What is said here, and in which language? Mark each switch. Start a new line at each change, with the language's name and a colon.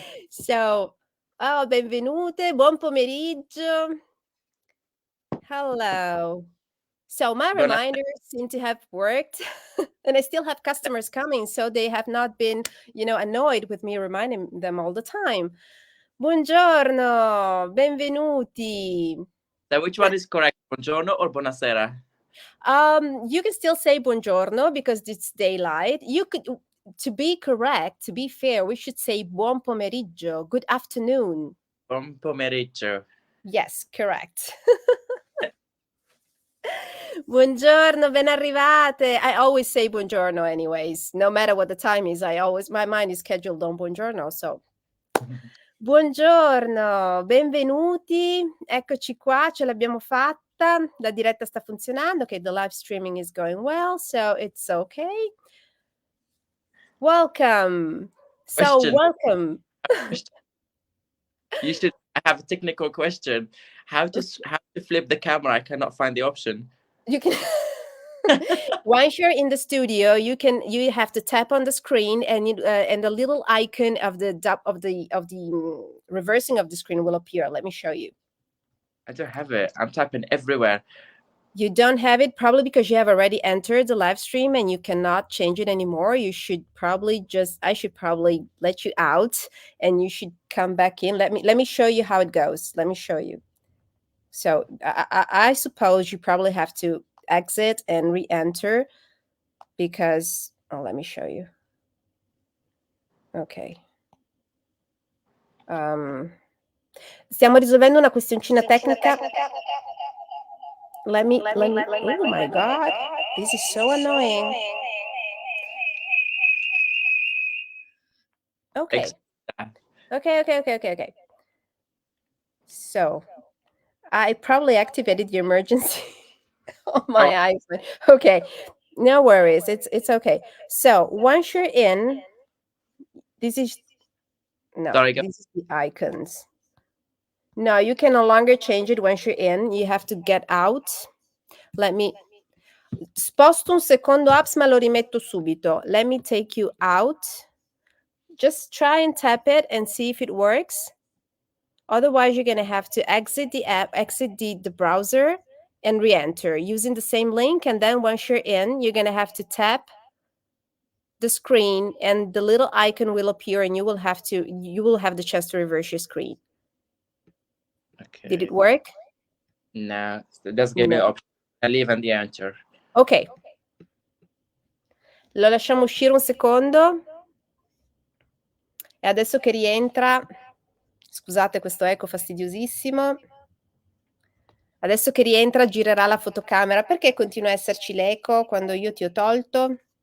Italian: So, oh, benvenute, buon pomeriggio.
English: Hello. So my
Italian: Buona-
English: reminders seem to have worked, and I still have customers coming, so they have not been, annoyed with me reminding them all the time.
Italian: Buongiorno, benvenuti.
English: So which one is correct? Buongiorno or buonasera? You can still say buongiorno because it's daylight. To be correct, to be fair, we should say
Italian: buon pomeriggio,
English: good afternoon.
Italian: Buon pomeriggio.
English: Yes, correct.
Italian: Buongiorno, ben arrivate.
English: I always say buongiorno anyways. No matter what the time is, my mind is scheduled on buongiorno, so.
Italian: Buongiorno, benvenuti. Eccoci qua, ce l'abbiamo fatta. La diretta sta funzionando.
English: Okay, the live streaming is going well, so it's okay. Welcome. So Question. welcome. You should. I have a technical question. How to flip the camera? I cannot find the option. You can once you're in the studio, you have to tap on the screen, and the little icon of the reversing of the screen will appear. Let me show you. I don't have it. I'm tapping everywhere. You don't have it probably because you have already entered the live stream and you cannot change it anymore. I should probably let you out and you should come back in. Let me show you how it goes. Let me show you. So I suppose you probably have to exit and re-enter because, let me show you. Ok.
Italian: Stiamo risolvendo una questioncina tecnica.
English: Let me, oh my God, this is so annoying. Okay. Okay. So, I probably activated the emergency on my iPhone. Okay, no worries. It's okay. So once you're in, this is the icons. No, you can no longer change it once you're in. You have to get out.
Italian: Sposto un secondo apps, ma lo rimetto subito.
English: Let me take you out. Just try and tap it and see if it works. Otherwise, you're going to have to exit the app, exit the browser, and re-enter using the same link. And then once you're in, you're going to have to tap the screen and the little icon will appear and you will have the chance to reverse your screen. Okay. Did it work? No, it doesn't give me the option. I leave and the enter. Ok.
Italian: Lo lasciamo uscire un secondo. E adesso che rientra, scusate questo eco fastidiosissimo. Adesso che rientra girerà la fotocamera. Perché continua a esserci l'eco quando io ti ho tolto?